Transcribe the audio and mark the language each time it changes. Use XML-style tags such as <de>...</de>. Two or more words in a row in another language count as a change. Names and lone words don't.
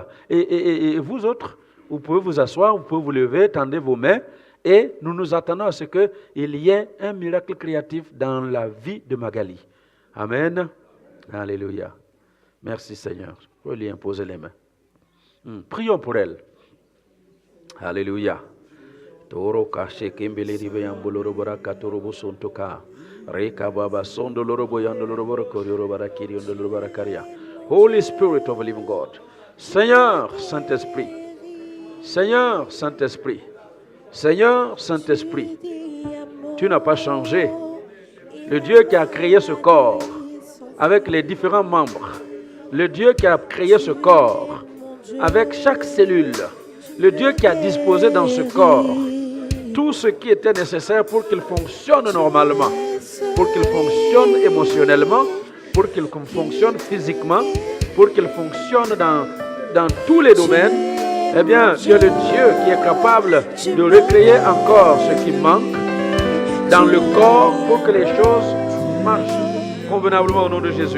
<fr>Et vous autres, vous pouvez vous asseoir, vous pouvez vous lever, tendez vos mains, et nous nous attendons à ce qu'il y ait un miracle créatif dans la vie de Magali. Amen. Alléluia. Merci Seigneur. Vous pouvez lui imposer les mains. Prions pour elle. Alléluia. Toro kashe kimbele ribe yambuloro baraka torobo sontoka. Reka baba sondoloro boyandoloro barakorioro barakiriondoloro barakaria.</fr> <en>Holy Spirit of the living God.</en> <fr>Seigneur Saint-Esprit. Seigneur Saint-Esprit. Seigneur Saint-Esprit. Tu n'as pas changé. Le Dieu qui a créé ce corps avec les différents membres. le Dieu qui a créé ce corps, avec chaque cellule, le Dieu qui a disposé dans ce corps tout ce qui était nécessaire pour qu'il fonctionne normalement, pour qu'il fonctionne émotionnellement, pour qu'il fonctionne physiquement, pour qu'il fonctionne dans tous les domaines, eh bien, tu es le Dieu qui est capable de recréer encore ce qui manque dans le corps pour que les choses marchent convenablement au nom de Jésus.</fr>